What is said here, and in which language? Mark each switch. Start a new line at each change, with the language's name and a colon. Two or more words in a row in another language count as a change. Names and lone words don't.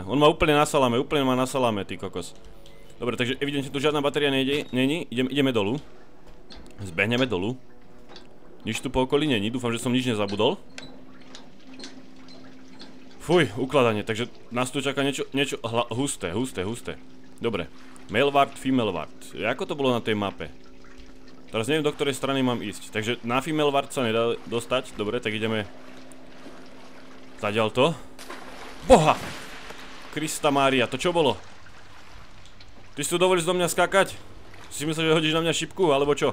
Slovak: On má úplne na salame, ty kokos. Dobre, takže evidentne tu žiadna batéria není. Ideme dolu. Zbehneme dolu. Nič tu po okolí není, dúfam, že som nič nezabudol. Fuj, ukladanie, takže nás tu čaká niečo husté. Dobre,
English: male ward, female ward.
Slovak: Ako to bolo na tej mape? Teraz neviem, do ktorej strany mám ísť. Takže na
English: female ward
Slovak: sa nedá dostať. Dobre, tak ideme zadiaľ to. Boha! Krista Mária, to čo bolo? Ty si tu dovolíš do mňa skákať? Si myslel, že hodíš na mňa šipku, alebo čo?